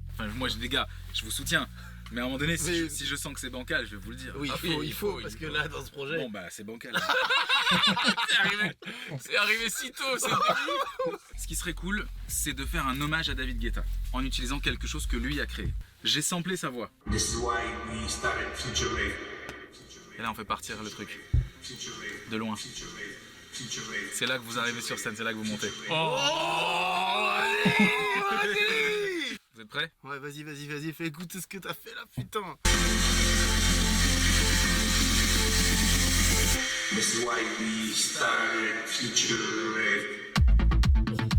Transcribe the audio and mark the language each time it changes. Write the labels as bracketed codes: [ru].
[fr] Enfin, moi, les gars, je vous soutiens. Mais à un moment donné, Mais- si je sens que c'est bancal, je vais vous le dire. Oui, Ah il faut, parce que là dans ce projet. Bon, bah, c'est bancal. C'est arrivé si tôt, c'est Ce qui serait cool, c'est de faire un hommage à David Guetta en utilisant quelque chose que lui a créé. J'ai samplé sa voix. [en] This is why we started Future Rave. [fr] Et là, on fait partir le truc. [en] Future Rave. [fr] De loin. [en] Future Rave. Future Rave. [fr] C'est là que vous arrivez sur scène, c'est là que vous montez. Oh, Vous Vous êtes prêts? Ouais, vas-y, fais écouter ce que t'as fait là, putain. [en] This is why we started Future Rave.